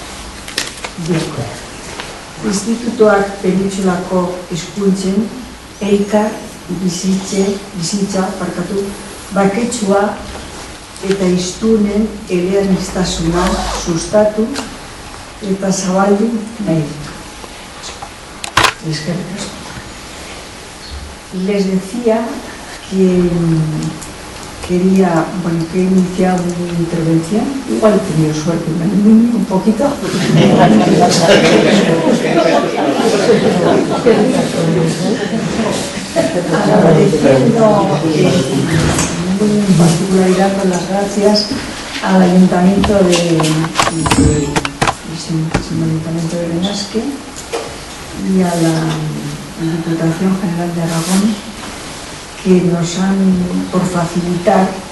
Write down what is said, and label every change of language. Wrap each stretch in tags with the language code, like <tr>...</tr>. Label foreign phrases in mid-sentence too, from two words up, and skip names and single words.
<eu>Institutoak Penintsulako hizkuntzen elkar bizitza baketsua eta hiztunen eleaniztasuna sustatu eta zabaldu nahi.</eu> <es>Les decía que quería, bueno, que he iniciado mi intervención, igual he tenido suerte, un poquito, agradeciendo muy particular con las gracias al Ayuntamiento de Benasque y a la Diputación General de Aragón, que nos han, por facilitar</es>